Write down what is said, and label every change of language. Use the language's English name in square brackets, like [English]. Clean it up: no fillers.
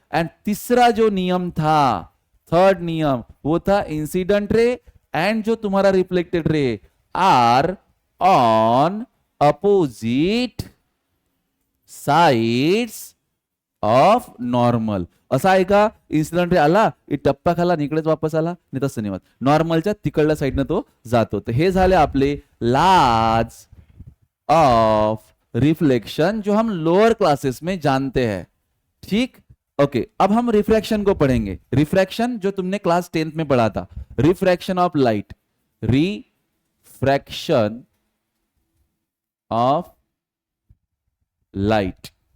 [Hindi] And तीसरा जो नियम था, थर्ड नियम, वो था इंसिडेंट रे एंड जो तुम्हारा reflected ray are on opposite sides of normal. [Marathi] असा आहे का? इन्सिडेंट रे आला, टप्पा खाला, इकडेच वापस आला, नाही तसं नाही होत, नॉर्मलच्या तिकडल्या साईडनं तो जातो। तर हे झाले आपले लाज ऑफ रिफ्लेक्शन [Hindi] जो हम लोअर क्लासेस में जानते हैं, [Marathi] ठीक। [Hindi] ओके, अब हम रिफ्रैक्शन को पढ़ेंगे। रिफ्रैक्शन जो तुमने क्लास 10th में पढ़ा था, refraction of light, refraction of light.